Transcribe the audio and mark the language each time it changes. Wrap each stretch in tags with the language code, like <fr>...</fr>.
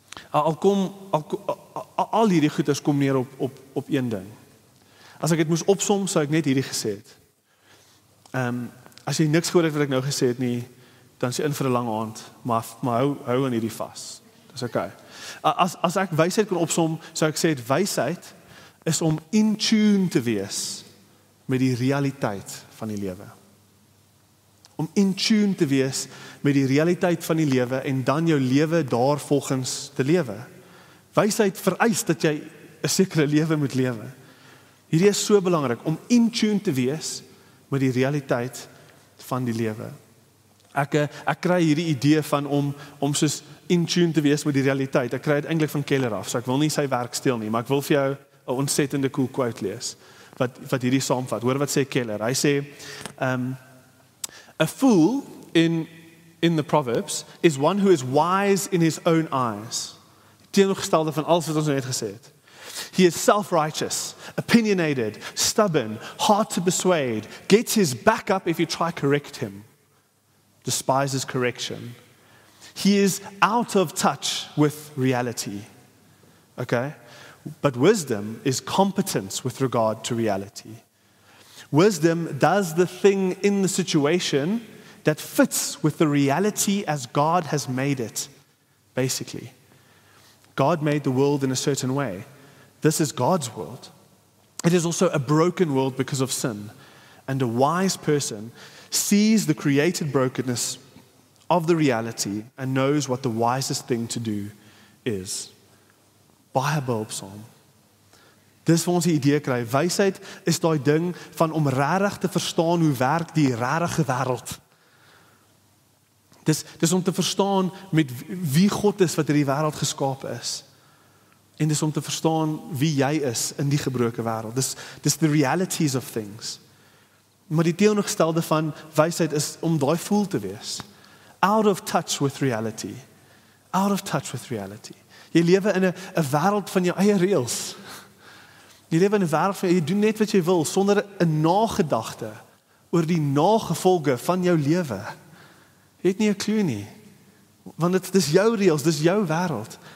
<af>Al hierdie goeders kom neer op een ding. As ek dit moes opsom, sou ek net hierdie gesê het. As jy niks gehoor het wat ek nou gesê het nie, dan is jy in vir 'n lang aand, maar hou aan hierdie vas. Dis okay. As ek wysheid kon opsom, sou ek sê wysheid is om in tune te wees met die realiteit van die lewe. Om in tune te wees met die realiteit van die lewe en dan jou lewe daarvolgens te lewe. Wysheid vereis dat jy 'n sekere lewe moet lewe. Hierdie is so belangrik om in tune te wees met die realiteit van die lewe. Ek kry hierdie idee van om soos in tune te wees met die realiteit. Ek kry dit eintlik van Keller af, so ek wil nie sy werk steel nie, maar ek wil vir jou 'n ontsettende cool quote lees wat hierdie saamvat. Hoor wat sê Keller.</af> <en>Hy sê a fool in the Proverbs is one who is wise in his own eyes. Teenoorgestelde van alles wat ons net gesê het. He is self-righteous, opinionated, stubborn, hard to persuade, gets his back up if you try to correct him, despises correction. He is out of touch with reality. Okay? But wisdom is competence with regard to reality. Wisdom does the thing in the situation that fits with the reality as God has made it, basically. God made the world in a certain way. This is God's world. It is also a broken world because of sin. And a wise person sees the created brokenness of the reality and knows what the wisest thing to do is.</en> <af>Baie behulpsaam. Dis waar ons die idee kry. Wysheid is daai ding van om regtig te verstaan hoe werk die regte wêreld. Dis om te verstaan met wie God is wat hierdie wêreld geskape is. En dis om te verstaan wie jy is in die gebroke wêreld. Dis the realities of things. Maar die teenoorgestelde van wysheid is om daai fool te wees.</af> <en>Out of touch with reality. Out of touch with reality.</en> <af>Jy lewe in 'n wêreld van jou eie reëls. Jy lewe in 'n wêreld van jy doen net wat jy wil sonder 'n nagedagte oor die nagevolge van jou lewe. Jy het nie 'n klou nie. Want dit is jou reëls, dis jou wêreld.</af>